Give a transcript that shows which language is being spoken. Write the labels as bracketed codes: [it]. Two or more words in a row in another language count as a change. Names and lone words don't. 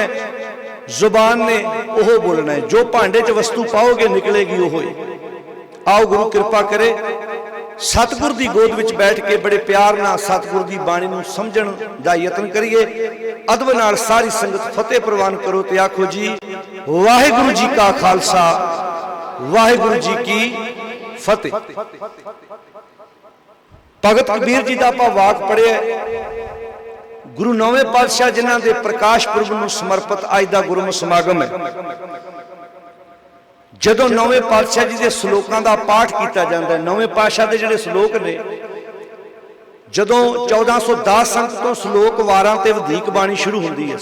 [pa] ਜ਼ੁਬਾਨ ਨੇ ਓਹ ਬੋਲਣਾ ਹੈ, ਜੋ ਭਾਂਡੇ ਚ ਵਸਤੂ ਪਾਓਗੇ ਨਿਕਲੇਗੀ ਓਹ ਹੀ। ਆਓ ਗੁਰੂ ਕਿਰਪਾ ਕਰੇ, ਸਤਿਗੁਰ ਕੀ ਗੋਦ ਵਿੱਚ ਬੈਠ ਕੇ ਬੜੇ ਪਿਆਰ ਨਾਲ ਸਤਿਗੁਰ ਕੀ ਬਾਣੀ ਨੂੰ ਸਮਝਣ ਦਾ ਯਤਨ ਕਰੀਏ। ਅਦਬ ਨਾਲ ਸਾਰੀ ਸੰਗਤ ਫ਼ਤਿਹ ਪਰਵਾਨ ਕਰੋ ਤੇ ਆਖੋ ਜੀ ਵਾਹਿਗੁਰੂ ਜੀ ਕਾ ਖ਼ਾਲਸਾ, ਵਾਹਿਗੁਰੂ ਜੀ ਕੀ ਫ਼ਤਿਹ। ਭਗਤ ਕਬੀਰ ਜੀ ਕਾ ਆਪਾਂ ਵਾਕ ਪੜ੍ਹਿਆ, ਗੁਰੂ ਨੌਵੇਂ ਪਾਤਸ਼ਾਹ ਜਿਨ੍ਹਾਂ ਦੇ ਪ੍ਰਕਾਸ਼ ਪੁਰਬ ਨੂੰ ਸਮਰਪਿਤ ਅੱਜ ਦਾ ਗੁਰਮਤਿ ਸਮਾਗਮ ਹੈ। ਜਦੋਂ ਨੌਵੇਂ ਪਾਤਸ਼ਾਹ ਜੀ ਕੇ ਸਲੋਕਾਂ ਕਾ [hi] पाठ किया जाता है, [pa] ਨੌਵੇਂ ਪਾਤਸ਼ਾਹ ਕੇ ਜਿਹੜੇ ਸਲੋਕ ਨੇ, ਜਦੋਂ 1410 ਅੰਕ ਤੋਂ ਸਲੋਕ ਵਾਰਾਂ ਤੇ ਵਧੀਕ ਬਾਣੀ ਸ਼ੁਰੂ ਹੁੰਦੀ ਹੈ।